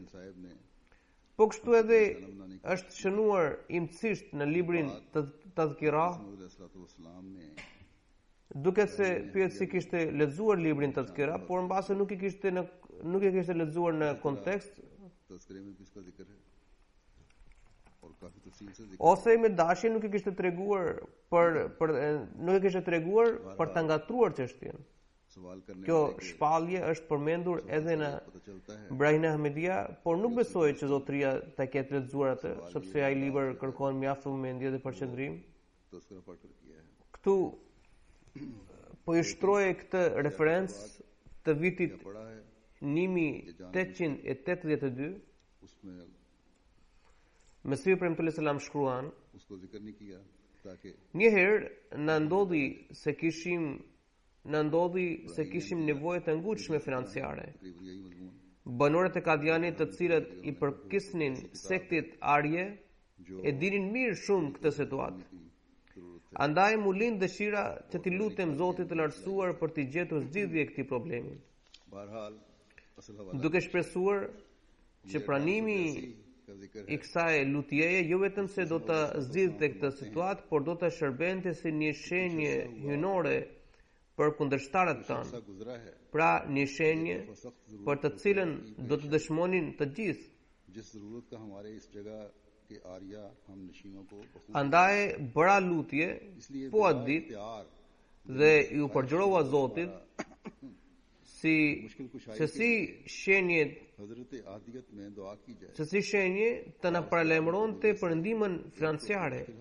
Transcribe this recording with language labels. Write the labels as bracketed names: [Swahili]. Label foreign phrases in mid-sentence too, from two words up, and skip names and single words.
[Albanian] Po kështu edhe është shënuar imtësisht në librin Tadhkira, duket se pyetësi kishte lexuar librin Tadhkira, por mbase nuk e kishte lexuar në kontekst, ose me dashje nuk e kishte treguar për ta ngatruar çështjen. [Urdu] سوال کرنے [Albanian] Kjo [Urdu] والے کے [Albanian] shpallje është përmendur edhe në [Urdu] پتا چلتا ہے [Albanian] Brahina Ahmedia, por nuk besoj që zotëria ta ketë lexuar atë, sepse ai libër kërkon mjaft vëmendje dhe përqendrim. [Urdu] تو اس کا پڑھ کر کیا ہے [Albanian] Këtu po i shtroje këtë referencë të vitit [Urdu] پڑھا ہے [Albanian] 1882. [Urdu] उसमें [Albanian] Mesiu premtues selam shkruan, [Urdu] اس کو ذکر نہیں کیا تاکہ [Albanian] një herë na ndodhi se kishim nevojë të ngutshme financiare. [Urdu] تقریباً یہی مضمون [Albanian] Banorët e Kadianit, të cilët i përkisnin sektit Arje, e dinin mirë shumë këtë situatë. Andaj mu lind dëshira që t'i lutem Zotit të lartësuar për t'i gjetur zgjidhje këtij problemi, [Urdu] بہرحال اصل حوالہ [Albanian] duke shpresuar që pranimi [Urdu] کا ذکر [Albanian] i kësaj lutjeje jo vetëm se do të zgjidhte këtë situatë, por do të shërbente si një shenjë hyjnore për kundërshtarët tanë. [Urdu] سا گزرا ہے [Albanian] Pra një shenjë për të cilën do të dëshmonin të gjithë. [Urdu] جس ضرورت کا ہمارے اس جگہ کے آریہ ہم نشینوں کو بخوبی [Albanian] Andaj bëra lutje [Urdu] इसलिए [Albanian] po atë ditë [Urdu] प्यार [Albanian] dhe ju përgjërova Zotit se si shenje të na paralajmëronte për ndihmën financiare.